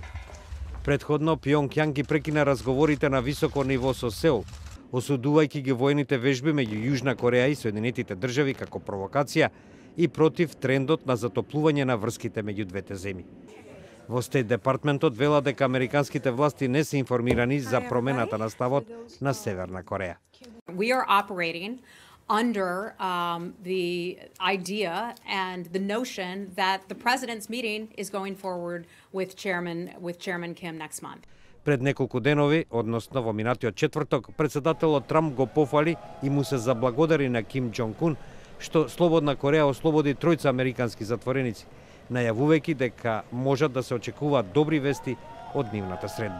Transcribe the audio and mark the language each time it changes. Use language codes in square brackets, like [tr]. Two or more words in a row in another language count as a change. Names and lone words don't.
[mk] Предходно, Пјонкјанг ги прекина разговорите на високо ниво со Сеул, осудувајќи ги воените вежби меѓу Јужна Кореја и Соединетите држави како провокација и против трендот на затоплување на врските меѓу двете земји. Во Стейт Департментот велат дека американските власти не се информирани за промената на ставот на Северна Кореја. [en] We are operating under the idea and the notion that the president's meeting is going forward with Chairman Kim next month. [mk] Пред неколку денови, односно во минатиот четврток, председателот Трамп го пофали и му се заблагодари на Ким Џонг Ун што Слободна Кореја ослободи тројца американски затвореници, најавувајќи дека можат да се очекуваат добри вести од нивната средба.